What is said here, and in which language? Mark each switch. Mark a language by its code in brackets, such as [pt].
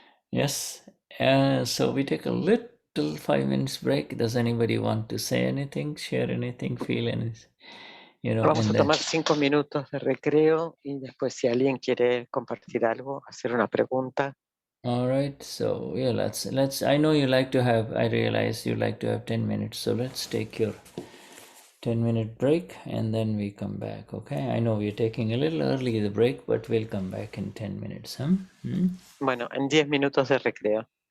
[en] Yes, so we take a little 5 minutes break. Does anybody want to say anything, share anything, feel anything? [es] Vamos a tomar 5 minutos de recreo y después si alguien quiere compartir algo, hacer una pregunta. [en] All right, so yeah, let's. I know you like to have. I realize you like to have 10 minutes, so let's take your 10-minute break and then we come back. Okay, I know we're taking a little early the break, but we'll come back in 10 minutes. [es] Bueno, en 10 minutos de recreo.